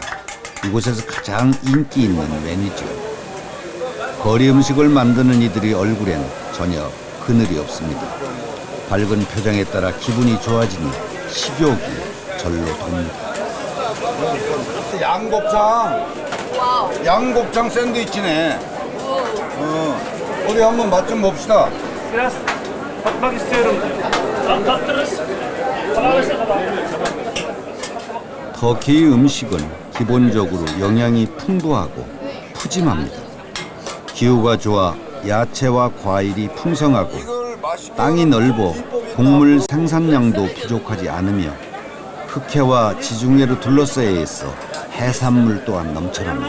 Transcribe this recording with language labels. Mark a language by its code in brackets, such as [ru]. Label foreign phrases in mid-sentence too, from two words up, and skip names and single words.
[ko] 이곳에서 가장 인기 있는 메뉴죠. 거리 음식을 만드는 이들의 얼굴엔 전혀 그늘이 없습니다. 밝은 표정에 따라 기분이 좋아지니 식욕이 절로 돕니다. 양곱창 샌드위치네. 어디 한번 맛 좀 봅시다. [tr] Biraz tatmak istiyorum. Tattırırız. [ko] 터키 음식은 기본적으로 영양이 풍부하고 푸짐합니다. 기후가 좋아 야채와 과일이 풍성하고 땅이 넓어 곡물 생산량도 부족하지 않으며 흑해와 지중해로 둘러싸여 있어 해산물 또한 넘쳐납니다.